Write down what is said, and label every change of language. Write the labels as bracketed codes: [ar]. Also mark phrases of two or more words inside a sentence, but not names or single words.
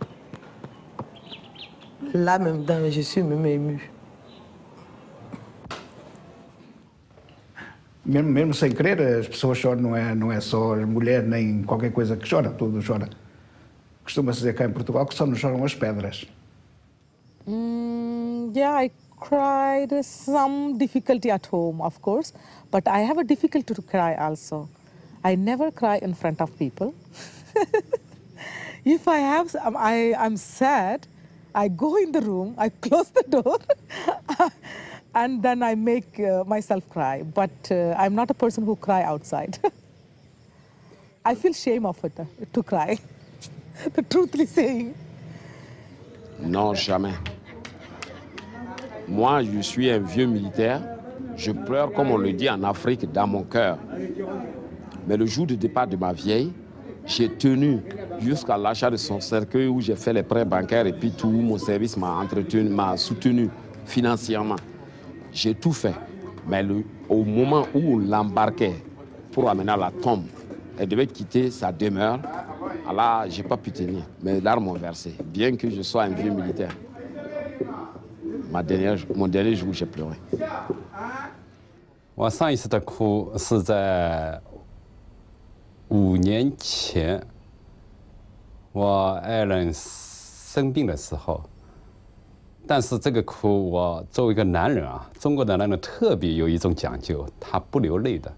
[fr] Là, même temps, je suis même émue. [pt] Mesmo sem querer, as pessoas choram, não é só as mulheres nem qualquer coisa que chora, tudo chora. Costuma-se dizer cá em Portugal que só não choram as pedras. [en] Yeah, I cried with some difficulty at home, of course, but I have a difficulty to cry also. I never cry in front of people. If I'm sad, I go in the room, I close the door, and then I make myself cry. But I'm not a person who cry outside. I feel shame of it, to cry, the truthfully saying. [fr] Non, jamais. Moi, je suis un vieux militaire. Je pleure, comme on le dit en Afrique, dans mon cœur. Mais le jour du départ de ma vieille, j'ai tenu jusqu'à l'achat de son cercueil où j'ai fait les prêts bancaires et puis tout mon service m'a soutenu financièrement. J'ai tout fait. Mais au moment où on l'embarquait pour amener à la tombe, elle devait quitter sa demeure. Alors, je n'ai pas pu tenir. Mes larmes ont versé, bien que je sois un vieux militaire. Mon dernier jour, j'ai pleuré. [zh] 我上一次的哭是在5年前，我爱人生病的时候。但是这个哭，我作为一个男人啊，中国的男人特别有一种讲究，他不流泪的。